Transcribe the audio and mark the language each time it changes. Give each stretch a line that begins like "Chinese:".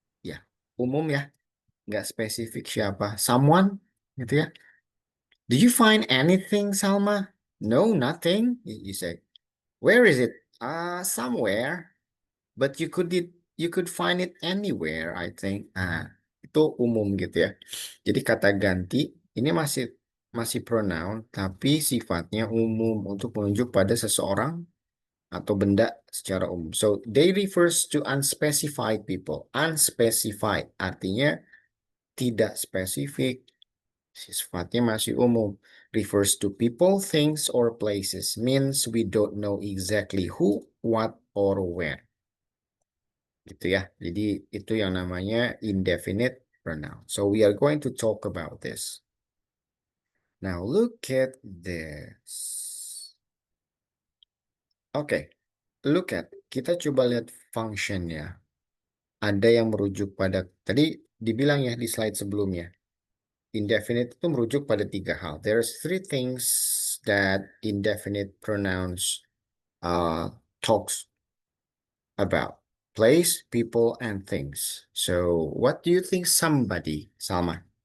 Indonesian: Ya, umum ya, nggak spesifik siapa.
English: Someone,
Indonesian: gitu ya.
English: Do you find anything, Salma? No, nothing. You say, where is it? Somewhere. But you could find it anywhere, I think.
Indonesian: Itu umum gitu ya. Jadi kata ganti ini masih masih pronoun tapi sifatnya umum untuk menunjuk pada seseorang atau benda secara umum.
English: So they refers to unspecified people.
Indonesian: Unspecified artinya tidak spesifik. Sifatnya masih umum.
English: Refers to people, things, or places. Means we don't know exactly who, what, or where.
Indonesian: Gitu ya. Jadi itu yang namanya indefinite pronoun.
English: So we are going to talk about this. Now look at this.
Indonesian: Oke,
English: look at.
Indonesian: Kita coba lihat functionnya. Ada yang merujuk pada, tadi dibilang ya di slide sebelumnya. Indefinite itu merujuk pada 3 hal.
English: There's 3 things that indefinite pronouns talks about. Place, people, and things. So what do you think somebody, Salma?